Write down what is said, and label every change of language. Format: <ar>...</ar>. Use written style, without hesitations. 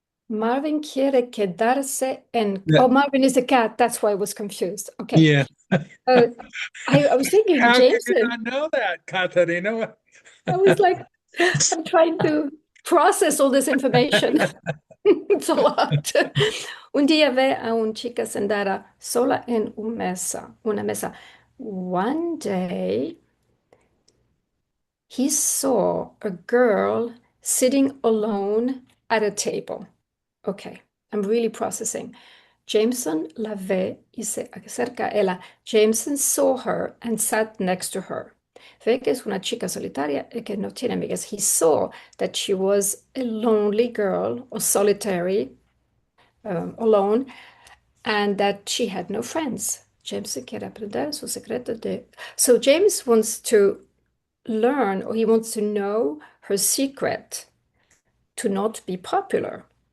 <es>Marvin quiere quedarse en.</es> <en>Yeah. Oh, Marvin is a cat. That's why I was confused. Okay. Yeah. Uh, I was thinking How could you Jameson. not know that, Katarina? I was like, I'm trying to process all this information. It's a lot.</en> <es>Un día ve a una chica sentada sola en una mesa.</es> <en>One day, He saw a girl sitting alone at a table. Okay, I'm really processing.</en> <es>Jameson la ve y se acerca a ella.</es> <en>Jameson saw her and sat next to her.</en> <es>Ve que es una chica solitaria y que no tiene amigas.</es> <en>He saw that she was a lonely girl or solitary, alone, and that she had no friends.</en> <es>Jameson quiere aprender su secreto de...</es> <en>So James wants to learn, or he wants to know her secret to not be popular.</en>